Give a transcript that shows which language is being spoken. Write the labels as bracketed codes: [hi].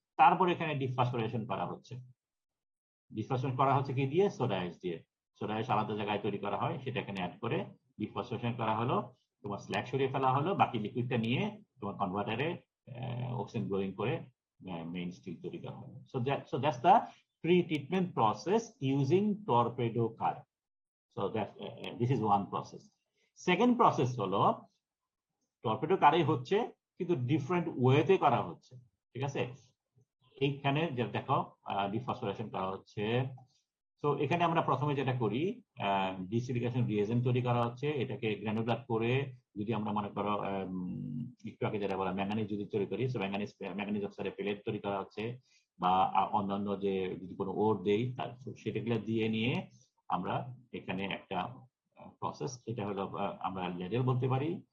[bn] তারপর এখানে ডিফসফোরেশন করা হচ্ছে। ডিফসফোরেশন করা হচ্ছে কি দিয়ে? সোডা অ্যাশ দিয়ে। সোডা অ্যাশ আলাদা জায়গায় তৈরি করা হয়, সেটা এখানে অ্যাড করে ডিফসফোরেশন করা হলো, তোমার স্ল্যাগ সরিয়ে ফেলা হলো, বাকি লিকুইডটা নিয়ে তোমার কনভার্টারে অক্সিজেন ব্লোয়িং করে মেইন স্টিল তৈরি করা হলো। [en] So that's the pre-treatment process using torpedo car. So that this is one process. Second process [bn] হলো টর্পেডো কারে হচ্ছে, কিন্তু ডিফারেন্ট ওয়েতে করা হচ্ছে। ঠিক আছে, এইখানে যে দেখো ডিফসফোরেশন করা হচ্ছে। তো এখানে আমরা প্রথমে যেটা করি, ডিসিলিকেশন রিয়েজেন্ট তৈরি করা হচ্ছে, এটাকে গ্র্যানুলার করে, যদি আমরা মনে করো একটু আগে যেটা বলা ম্যাঙ্গানিজ যদি তৈরি করি, সো ম্যাঙ্গানিজ অক্সাইডের পেলেট তৈরি করা হচ্ছে, বা অন্যান্য যে যদি কোনো ওর দেই সেটাগুলো দিয়ে নিয়ে আমরা এখানে একটা প্রসেস, এটা হলো আমরা ল্যাডেল বলতে পারি।